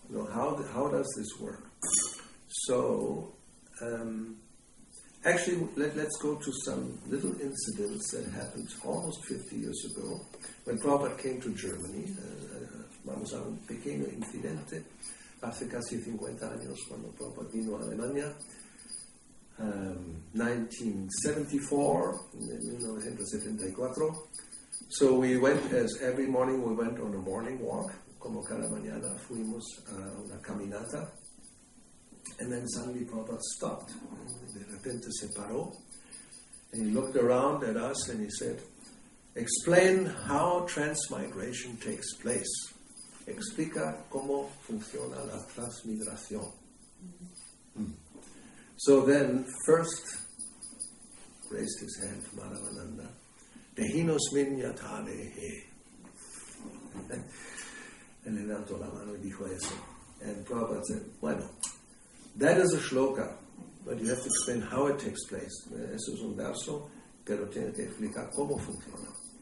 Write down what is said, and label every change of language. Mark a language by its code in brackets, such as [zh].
[en] You know, how does this work? So, actually, let's go to some little incidents that happened almost 50 years ago when Prabhupada came to Germany. [es] Vamos a un pequeño incidente hace casi 50 años cuando Prabhupada vino a Alemania. [en] 1974, 1974. So we went, as every morning we went on a morning walk. [es] Como cada mañana fuimos a una caminata. [en] And then suddenly Prabhupada stopped. [es] De repente se paró. [en] And he looked around at us and he said, explain how transmigration takes place. [es] Explica cómo funciona la transmigración. [en] So then, first, raised his hand, Madhavananda, Dehinos minyathane. [es] And levantó la mano y dijo eso. [en] And Prabhupada said, bueno, that is a shloka, but you have to explain how it takes place. [es] Eso es un verso, pero tiene que explicar cómo funciona.